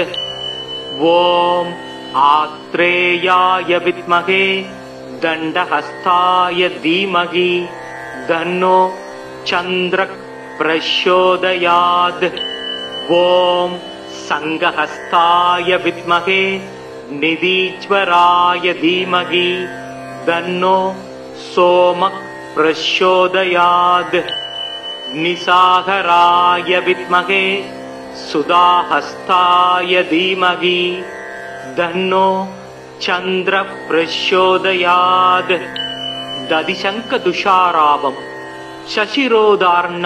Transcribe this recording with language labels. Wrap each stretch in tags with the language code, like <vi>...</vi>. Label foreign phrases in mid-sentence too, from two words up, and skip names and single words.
<sa>ॐ आत्रेयाय विद्महे दण्डहस्ताय धीमहि तन्नो चन्द्र प्रचोदयात्. ॐ शङ्खहस्ताय विद्महे निधीश्वराय धीमहि तन्नो सोम प्रचोदयात्. निसागराय विद्महे सुधाहस्ताय धीमहि तन्नो चंद्र प्रचोदयात् दधिशंक तुषारावं शशिरोदार्णव</sa>